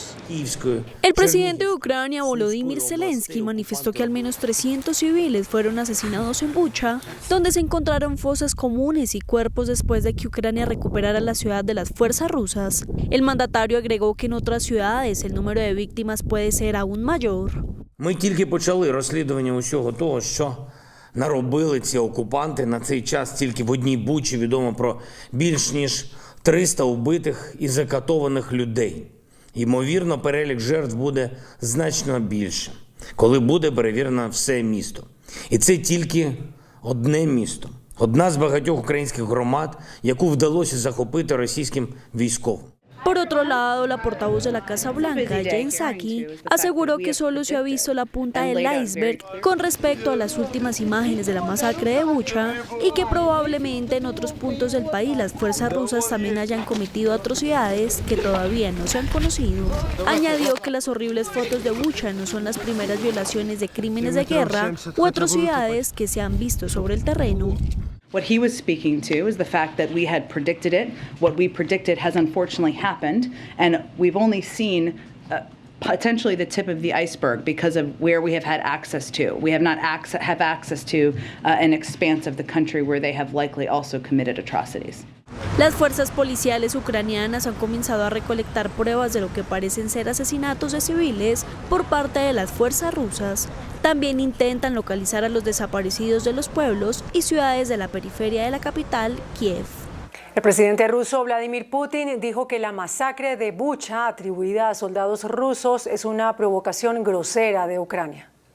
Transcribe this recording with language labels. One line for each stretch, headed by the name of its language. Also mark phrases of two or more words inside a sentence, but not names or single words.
Spanish: El presidente de Ucrania, Volodymyr Zelensky, manifestó que al menos 300 civiles fueron asesinados en Bucha, donde se encontraron fosas comunes y cuerpos después de que Ucrania recuperara la ciudad de las fuerzas rusas. El mandatario agregó que en otras ciudades el número de víctimas puede ser aún mayor.
Ukrainian: Ми тільки почали розслідування усього того, що наробили ці окупанти. На цей час тільки в одній Бучі відомо про більш ніж 300 убитих і закатованих людей. Ймовірно, перелік жертв буде значно більше, коли буде перевірено все місто. І це тільки одне місто, одна з багатьох українських громад, яку вдалося захопити російським військовим.
Spanish: Por otro lado, la portavoz de la Casa Blanca, Jen Psaki, aseguró que solo se ha visto la punta del iceberg con respecto a las últimas imágenes de la masacre de Bucha y que probablemente en otros puntos del país las fuerzas rusas también hayan cometido atrocidades que todavía no se han conocido. Añadió que las horribles fotos de Bucha no son las primeras violaciones de crímenes de guerra u atrocidades que se han visto sobre el terreno.
English: What he was speaking to is the fact that we had predicted it. What we predicted has unfortunately happened, and we've only seen potentially the tip of the iceberg because of where we have had access to. We have not have access to an expanse of the country where they have likely also committed atrocities.
Spanish: Las fuerzas policiales ucranianas han comenzado a recolectar pruebas de lo que parecen ser asesinatos de civiles por parte de las fuerzas rusas. También intentan localizar a los desaparecidos de los pueblos y ciudades de la periferia de la capital, Kiev. El presidente ruso Vladimir Putin dijo que la masacre de Bucha atribuida a soldados rusos es una provocación grosera de Ucrania.